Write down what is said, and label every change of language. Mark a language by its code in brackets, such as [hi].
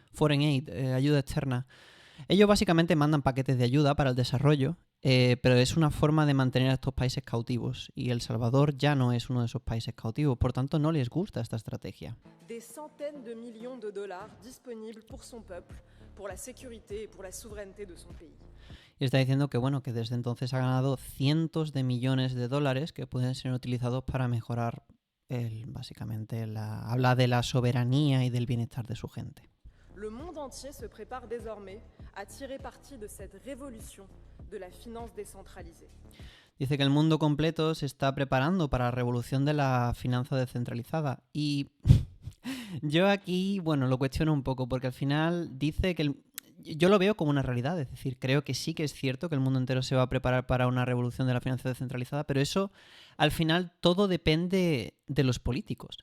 [en] Foreign aid, [es] ayuda externa. Ellos básicamente mandan paquetes de ayuda para el desarrollo, pero es una forma de mantener a estos países cautivos. Y El Salvador ya no es uno de esos países cautivos, por tanto no les gusta esta estrategia. [fr] Des centaines de millions de dollars disponibles pour son peuple, pour la sécurité et pour la souveraineté de son pays. [es] Y está diciendo que bueno, que desde entonces ha ganado cientos de millones de dólares que pueden ser utilizados para mejorar básicamente habla de la soberanía y del bienestar de su gente. [fr] Le monde entier se prépare désormais à tirer parti de cette révolution de la finance décentralisée. [es] Dice que el mundo completo se está preparando para la revolución de la finanza descentralizada. Y yo aquí, bueno, lo cuestiono un poco porque al final dice que yo lo veo como una realidad, es decir, creo que sí que es cierto que el mundo entero se va a preparar para una revolución de la finanza descentralizada, pero eso, al final, todo depende de los políticos.